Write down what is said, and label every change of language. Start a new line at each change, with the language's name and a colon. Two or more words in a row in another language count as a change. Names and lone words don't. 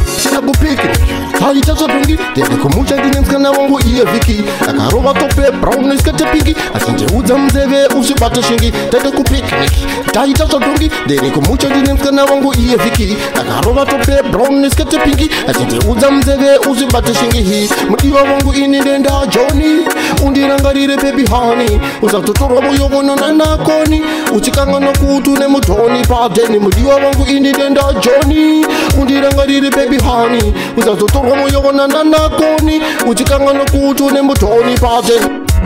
Shona: Tiri kupikini, taita zvatungi, ndiri kumucha ndine musikana wangu iye Viki. Akarova tope brown nesikete pingi, achindiudza munzeve usibate shingi. Tiri kupikini, taita zvatungi, ndiri kumucha ndine musikana wangu iye Viki. Akarova tope brown nesikete pingi, achindiudza munzeve usibate shingi. Mudiwa wangu ini ndenda Johnny, undirangarire
English: baby honey.
Shona: Usatotorwa moyo wona nana koni, uchikangana kuti une mudhoni padeni. Mudiwa wangu ini ndenda Johnny, undirangarire baby honey. Usatotorwa moyo wona nana koni, uchikangana kuti une mudhoni padeni.